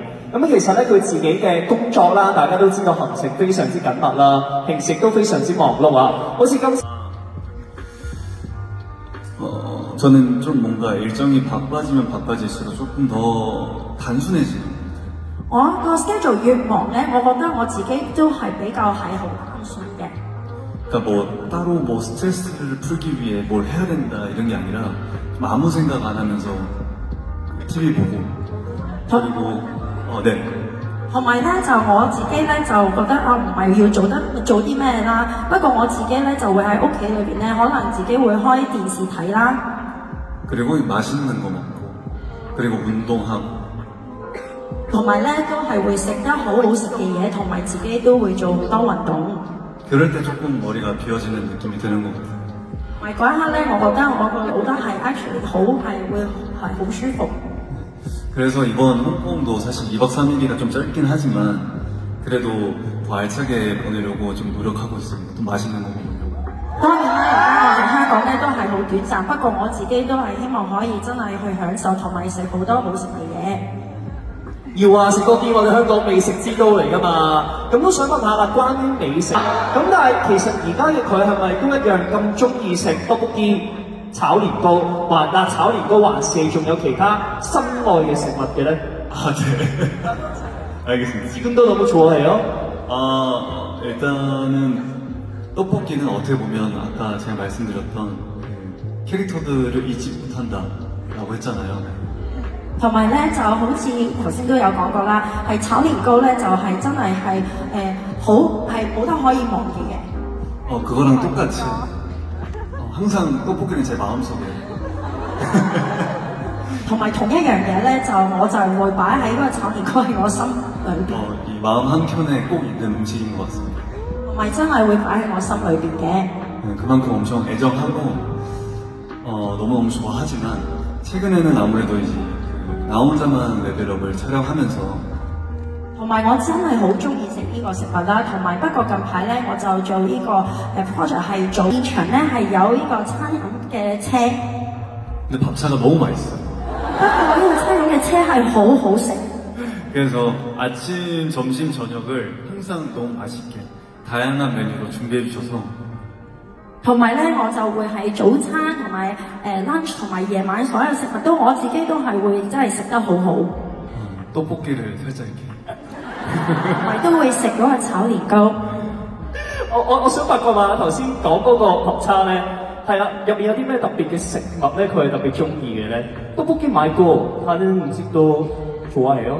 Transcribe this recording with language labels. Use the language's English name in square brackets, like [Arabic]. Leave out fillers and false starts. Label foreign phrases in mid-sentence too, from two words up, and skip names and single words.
[Cantonese] 咁其實咧，佢自己嘅工作啦，大家都知道行程非常之緊密啦，平時亦都非常之忙碌啊。好似今次。 [Korean] 저는 좀 뭔가 일정이 바빠지면 바빠질수록 조금 더 단순해지는 것 같아요. [Cantonese] 我個 schedule 越忙咧，我覺得我自己都係比較係好單純嘅。 [Korean] 그러니까 뭐 따로 뭐 스트레스를 풀기 위해 뭘 해야 된다 이런 게 아니라 좀 아무 생각 안 하면서 TV 보고 그리고 네. [Cantonese] 同埋咧就我自己咧就覺得啊唔係要做啲咩啦，不過我自己咧就會喺屋企裏邊咧，可能自己會開電視睇啦。 [Korean] 그리고 맛있는 거 먹고 그리고 운동하고 [Cantonese] 同埋咧都係會食得好好食嘅嘢，同埋自己都會做好多運動。 [Korean] 그럴 때 조금 머리가 비어지는 느낌이 드는 것 같아요. [Cantonese] 同埋嗰一刻咧，我覺得我個腦得係 actually 會好舒服。 [Korean] 그래서 이번 홍콩도 사실 2박 3일이라 좀 짧긴 하지만 그래도 더 알차게 보내려고 좀 노력하고 있습니다. 또 맛있는 거 먹으려고. [Cantonese] 當然啦，而家我哋香港咧都係好短暫，不過我自己都係希望可以真係去享受同埋食好多好食嘅嘢。要啊，食多啲我哋香港美食之都嚟噶嘛。咁都想問下啦，關於美食，咁但係其實而家嘅佢係咪都一樣咁中意食떡볶이、炒年糕，炒年糕還是仲有其他心愛嘅食物嘅咧？ [Korean] 네. 알겠습니다. 지금도 너무 좋아해요? 일단은 떡볶이는 어떻게 보면 아까 제가 말씀드렸던 그 캐릭터들을 잊지 못한다라고 했잖아요. [Cantonese] 同埋咧就好似頭先都有講過啦，係炒年糕咧就係真係好係冇得可以忘記嘅。 [Korean] 그거랑 똑같이 항상 떡볶이는 제 마음속에 [Cantonese] 同埋同一樣嘢咧，我就會擺喺嗰個炒年糕喺我心裏邊， [Korean] 이 마음 한켠에 꼭 있는 음식인 것 같습니다. [Cantonese] 同埋真係會擺喺我心裏邊嘅。 [Korean] 그만큼 엄청 애정하고 너무너무 좋아하지만 최근에는 아무래도 이제 나 혼자만 레벨업을 촬영하면서 [Cantonese] 同埋我真係好中意食呢個食物啦，同埋不過近排咧我就做呢個project 係做現場咧係有呢個餐飲嘅車， [Korean] 근데 밥차가 너무 맛있어요. [Cantonese] 不過呢個餐飲嘅車係好好食。 [Korean] 그래서 아침, 점심, 저녁을 항상 너무 맛있게 다양한 메뉴로 준비해 주셔서 [Cantonese] 同埋咧，我就會喺早餐同埋lunch 同埋夜晚所有食物都我自己都係會真係食得好好， [Korean] 떡볶이를 살짝 이렇게 [Cantonese] 同埋都會食嗰個炒年糕。我想八卦嘛，頭先講嗰個學叉咧，係啦，入面有啲咩特別嘅食物咧，佢係特別中意嘅咧？ [Korean] 떡볶이 말고 다른 음식도 좋아해요?